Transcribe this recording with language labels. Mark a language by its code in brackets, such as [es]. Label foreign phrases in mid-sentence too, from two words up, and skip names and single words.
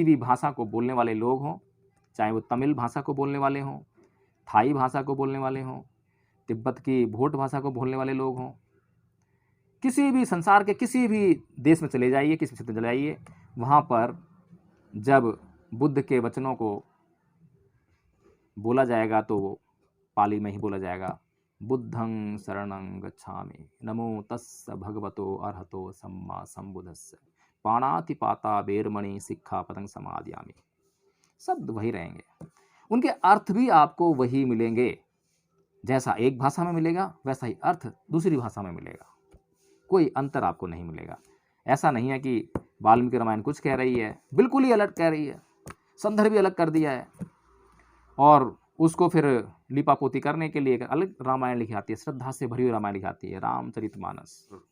[hi] भी भाषा को बोलने वाले लोग हों, चाहे वो तमिल भाषा को बोलने वाले हों, थाई भाषा को बोलने वाले हों, तिब्बत की भोट भाषा को बोलने वाले लोग हों, किसी भी संसार के किसी भी देश में चले जाइए, किसी क्षेत्र में चले जाइए, वहाँ पर जब बुद्ध के वचनों को बोला जाएगा तो वो पाली में ही बोला जाएगा। [pi] बुद्धं शरणं गच्छामि, नमो तस्स भगवतो अरहतो सम्मा संबुद्धस्स, पाणातिपाता बेरमणि सिक्खापदं समादयामि। [hi] शब्द वही रहेंगे, उनके अर्थ भी आपको वही मिलेंगे। जैसा एक भाषा में मिलेगा वैसा ही अर्थ दूसरी भाषा में मिलेगा, कोई अंतर आपको नहीं मिलेगा। ऐसा नहीं है कि वाल्मीकि रामायण कुछ कह रही है, बिल्कुल ही अलग कह रही है, संदर्भ भी अलग कर दिया है, और उसको फिर लिपापोती करने के लिए एक अलग रामायण लिखी आती है, श्रद्धा से भरी हुई रामायण लिखी आती है, रामचरितमानस।